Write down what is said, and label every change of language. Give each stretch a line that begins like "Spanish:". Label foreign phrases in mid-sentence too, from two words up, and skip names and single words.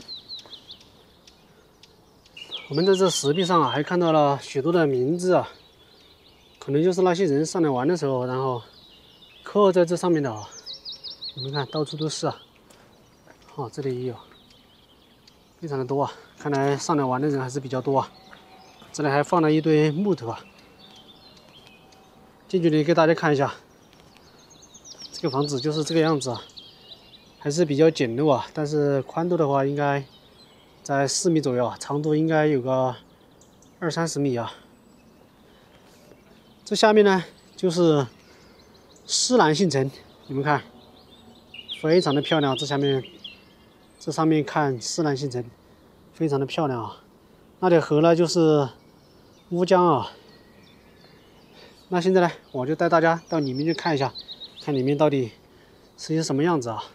Chinese: 我們在這石壁上啊，還看到了許多的名字啊，可能就是那些人上來玩的時候，然後刻在這上面的啊。你們看，到處都是啊。哦，這裡也有，非常的多啊。看來上來玩的人還是比較多啊。這裡還放了一堆木頭啊。近距離給大家看一下，這個房子就是這個樣子啊，還是比較簡陋啊，但是寬度的話應該在4米左右啊，長度應該有個20-30米啊。這下面呢就是施蘭姓城，你們看，非常的漂亮。這下面，這上面看施蘭姓城，非常的漂亮啊。那條河呢就是烏江啊。那現在呢，我就帶大家到裡面去看一下，看裡面到底是一個什麼樣子啊。